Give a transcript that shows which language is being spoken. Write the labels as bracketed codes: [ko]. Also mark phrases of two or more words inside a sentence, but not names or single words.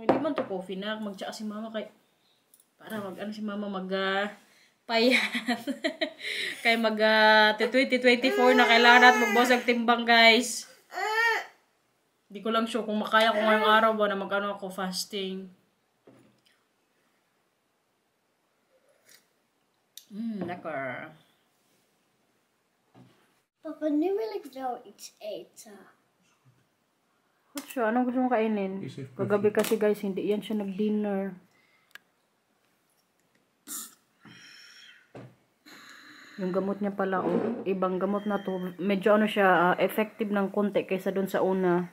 [tl] Hindi man to coffee na. Mag-tsaka si mama kay... Para si mama payat. Kaya 2024 na kailangan natin magbawas ng timbang guys. Hindi ko lang sure kung makaya ko ngayong araw ba na ako fasting. [nl] Lekker. Papa, nu wil ik wel iets eten. [tl] Siya, anong gusto mo kainin? Kagabi kasi guys, hindi yan siya nag-dinner. Yung gamot niya pala, ibang gamot na to. Medyo siya, effective ng konti kaysa dun sa una.